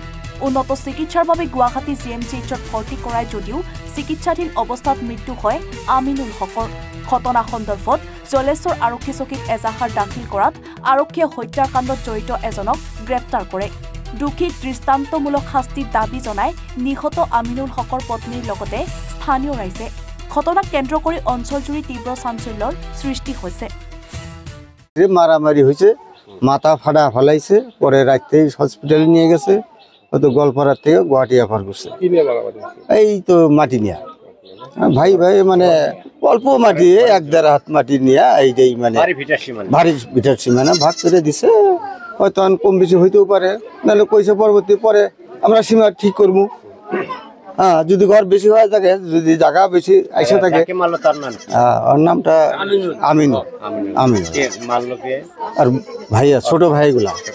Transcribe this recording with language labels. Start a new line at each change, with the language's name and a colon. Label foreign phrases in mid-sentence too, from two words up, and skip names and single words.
Assamese: উন্নত চিকিৎসাৰ বাবে গুৱাহাটী জিএমচিএইচত ভৰ্তি কৰাই যদিও চিকিৎসাধীন অৱস্থাত মৃত্যু হয় আমিনুল হকৰ ঘটনা সন্দৰ্ভত জলেশ্বৰ আৰক্ষী চকীত এজাহাৰ দাখিল কৰাত আৰক্ষীয়ে হত্যাকাণ্ডত জড়িত এজনক গ্ৰেপ্তাৰ কৰে দুখীক দৃষ্টান্তমূলক শাস্তিৰ দাবী জনাই নিহত আমিনুল হকৰ পত্নীৰ লগতে স্থানীয় ৰাইজে ঘটনাক কেন্দ্ৰ কৰি অঞ্চলজুৰি তীব্ৰ চাঞ্চল্যৰ সৃষ্টি হৈছে
Bangla: মারামারি হয়েছে মাথা ফাটা ফেলাইছে পরে রাতেই হসপিটালে নিয়ে গেছে হয়তো গোয়ালপাড়ার থেকে গুয়াহাটি রেফার করছে এই তো মাটি নিয়ে ভাই ভাই মানে অল্প মাটি 1.5 হাত মাটি নিয়ে এইটাই মানে ভারী ভিটার সীমানা ভাগ করে দিছে হয়তো কম বেশি হইতেও পারে নাহলে কইছে পরবর্তী পরে আমরা সীমা ঠিক করবো হ্যাঁ যদি ঘর বেশি হয়ে থাকে যদি জায়গা বেশি আইসা থাকে ওর নামটা আমিনু আর ভাইয়া ছোট ভাইগুলা